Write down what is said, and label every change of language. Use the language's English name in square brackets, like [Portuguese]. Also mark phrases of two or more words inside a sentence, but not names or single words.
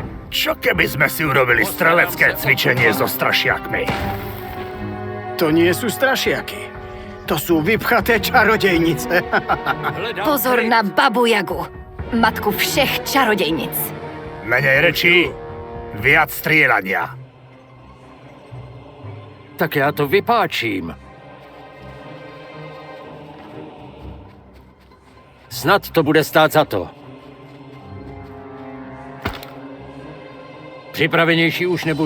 [Slovak] Čo keby sme si urobili strelecké cvičenie so strašiakmi? To nie sú strašiaky. To sú vypchaté čarodejnice. [Czech] Pozor na Babu Jagu, matku všech čarodejnic. [Slovak] Menej rečí, viac strieľania. [Czech] Tak já to vypáčím. Snad to bude stát za to. Připravenější už nebudu.